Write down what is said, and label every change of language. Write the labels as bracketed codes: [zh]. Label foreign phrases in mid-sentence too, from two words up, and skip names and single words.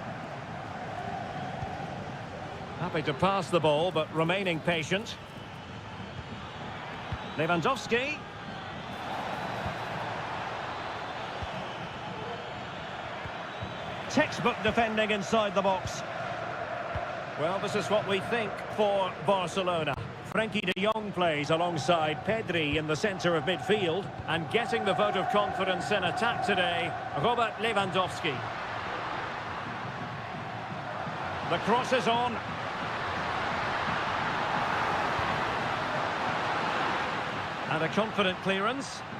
[en] Happy to pass the ball, but remaining patient. Lewandowski. Textbook defending inside the box. Well, this is what we think for Barcelona. Frenkie de Jong plays alongside Pedri in the centre of midfield. And getting the vote of confidence in attack today, Robert Lewandowski. The cross is on. And a confident clearance.